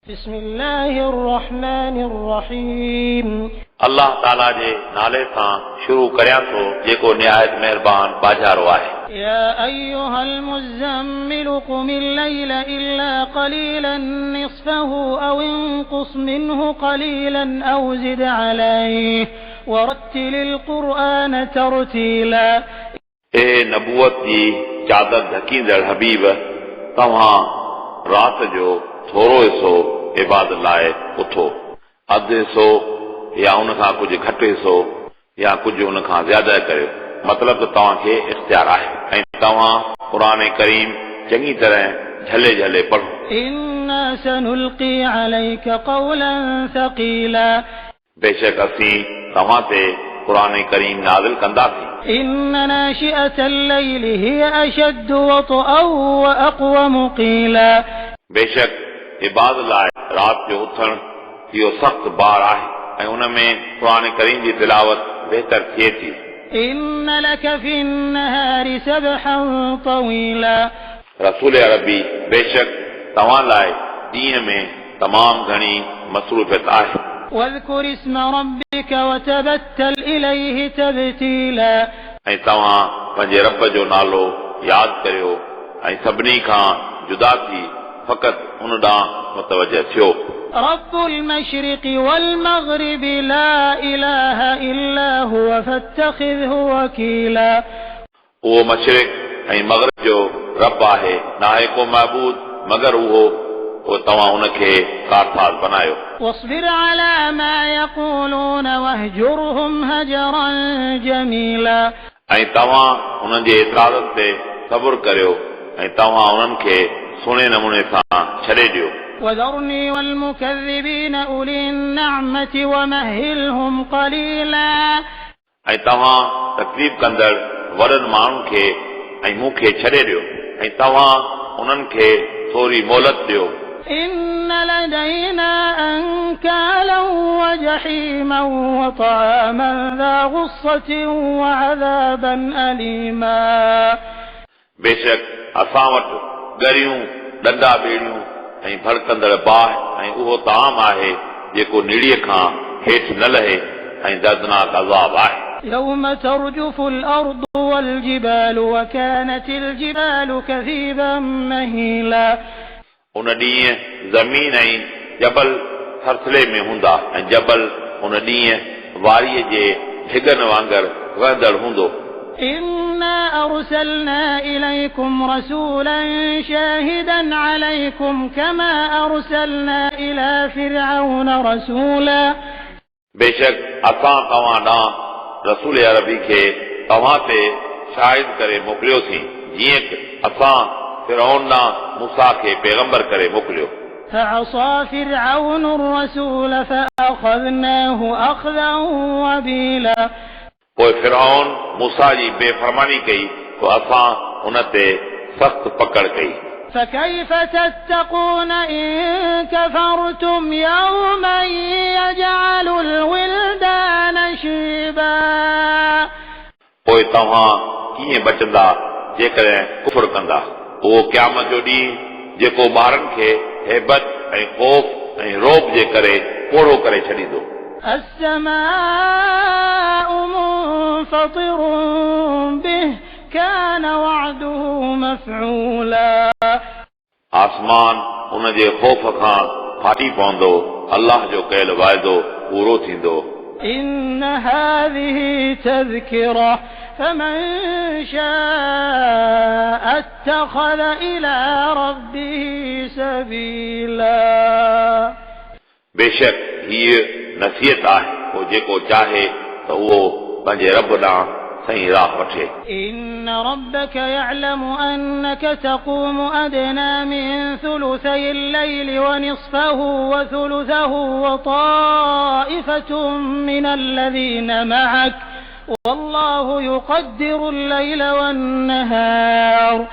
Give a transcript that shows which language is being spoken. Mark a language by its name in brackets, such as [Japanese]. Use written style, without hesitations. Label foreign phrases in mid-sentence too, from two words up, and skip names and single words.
[Arabic] بسم الله الرحمن الرحيم [Sindhi] अल्लाह ताला जे नाले सां शुरू करियां थो जेको निहायत मेहरबान बाजारो आहे। [Arabic] يا أيها المزمل قم الليل إلا قليلا نصفه أو انقص منه قليلا أو زد عليه ورتل القرآن ترتيلا। [Sindhi] ए नबूवत जी चादर ढकींदड़ हबीब, तव्हां रात जो थोरो हिसो इबादत लाइ उथो, अधु हिसो या उन खां कुझु घटि हिसो या कुझु उन खां ज़्यादा करियो। मतिलब त तव्हांखे इख्तियार आहे ऐं तव्हां क़ुरान करीम चङी तरह झले झले पढ़ो। [Arabic] إنا سنلقي عليك قولا ثقيلا। [Sindhi] बेशक असीं तव्हां ते क़ुरान करीम नाज़िल कंदासीं। [Arabic] إن ناشئة الليل هي أشد وطئا وأقوم قيلا। [Sindhi] बेशक इबादत लाइ रात जो उथण इहो सख़्तु बार आहे ऐं उन में क़ुरान करीम जी तिलावत बहितर थिए थी। [Arabic] إن لك في النهار سبحا طويلا। [Sindhi] रसूल अरबी, बेशक तव्हां लाइ ॾींहं में तमामु घणी मसरूफ़ियत आहे। [Arabic] واذكر اسم ربك وتبتل إليه تبتيلا। [Sindhi] ऐं तव्हां पंहिंजे रब जो नालो यादि करियो ऐं सभिनी खां जुदा थी फ़क़ति उन ॾांहुं मुतवजह थियो। [Arabic] رب المشرق والمغرب لا إله إلا هو فاتخذه وكيلا। [Sindhi] उहो मशरिक़ ऐं मग़रिब जो रब आहे, नाहे को महबूद मगर उहो तव्हां उनखे कारसाज़ बनायो। [Arabic] واصبر على ما يقولون واهجرهم هجرا جميلا। [Sindhi] ऐं तव्हां उन्हनि जे एतिराज़नि ते सबुरु करियो ऐं तव्हां उन्हनि खे सुहिणे नमूने सां छॾे ॾियो। [Arabic] وذرني والمكذبين أولي النعمة ومهلهم قليلا। [Sindhi] ऐं तव्हां तकलीफ़ कंदड़ वॾनि माण्हुनि खे ऐं मूंखे छॾे ॾियो ऐं तव्हां उन्हनि खे थोरी मोहलत ॾियो। [Arabic] إن لدينا أنكالا وجحيما وطعاما ذا غصة وعذابا أليما। [Sindhi] बेशक असां वटि गरियूं, ॾंडा ॿेड़ियूं ऐं भड़कंदड़ बाहि ऐं उहो ताम आहे जेको निड़ीअ खां हेठि न लहे ऐं दर्दनाक अज़ाब आहे। [Arabic] يوم ترجف الأرض والجبال وكانت الجبال كثيبا مهيلا। [Sindhi] उन ॾींहुं ज़मीन ऐं जबल थरथले में हूंदा ऐं जबल उन ॾींहुं वारीअ जे ढिगनि वांगुरु वहंदड़ हूंदो। [Arabic] إنا أرسلنا إليكم رسولا شاهدا عليكم كما أرسلنا إلى فرعون رسولا। [Sindhi] बेशक असां तव्हां ॾांहुं रसूल अरबी खे तव्हां ते शाहिद करे मोकिलियोसीं, जीअं असां फिरौन ॾांहुं मूसा खे पैगंबर करे मोकिलियो। [Arabic] فعصى فرعون الرسول فأخذناه أخذا وبيلا। [Sindhi] पोइ फिरौन मूसा जी बेफ़रमानी कई तो असां उन ते सख़्तु पकड़ कई। [Arabic] فكيف تتقون إن كفرتم يوما يجعل الولدان شيبا। [Sindhi] पोइ तव्हां कीअं बचंदा जेकॾहिं कुफर कंदा। उहो क़यामत जो ॾींहुं जेको ॿारनि खे हेबत ऐं ख़ौफ़ ऐं रोब जे करे पोड़ो करे छॾींदो। [Arabic] السماء منفطر به كان وعده مفعولا। [Sindhi] आसमान उन जे ख़ौफ़ खां फाटी पवंदो, अल्लाह जो कयल वाइदो पूरो थींदो। [Arabic] إن هذه تذكرة فمن شاء اتخذ إلى ربه سبيلا। [Sindhi] बेशक हीअ नसीहत आहे, पोइ जेको चाहे त उहो पंहिंजे रब ॾांहुं सही राह वठे। [Arabic] إن ربك يعلم أنك تقوم أدنى من ثلثي الليل ونصفه وثلثه وطائفة من الذين معك والله يقدر الليل والنهار